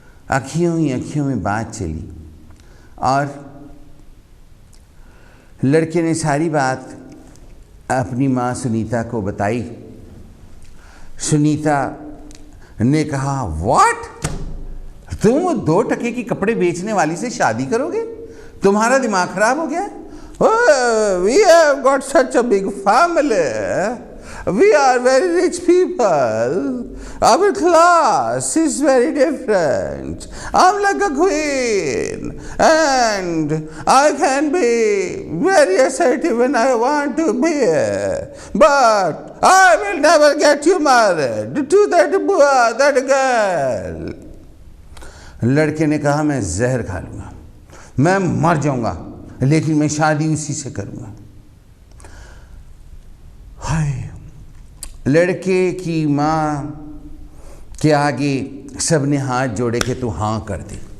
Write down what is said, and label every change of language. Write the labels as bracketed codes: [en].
[hi] आँखियों ही आँखियों में बात चली और लड़के ने सारी बात अपनी माँ सुनीता को बताई। सुनीता ने कहा, व्हाट, तुम वो 2 टके की कपड़े बेचने वाली से शादी करोगे? तुम्हारा दिमाग खराब हो गया? [en] We have got such a big family. We are very rich people. Our class is very different. I'm like a queen and I can be very assertive when I want to be. But I will never get you married to that girl. [hi] लड़के ने कहा, मैं जहर खा लूँगा, मैं मर जाऊँगा, लेकिन मैं शादी उसी से करूँगा। हाय, लड़के की माँ के आगे सबने हाथ जोड़े कि तू हाँ कर दे।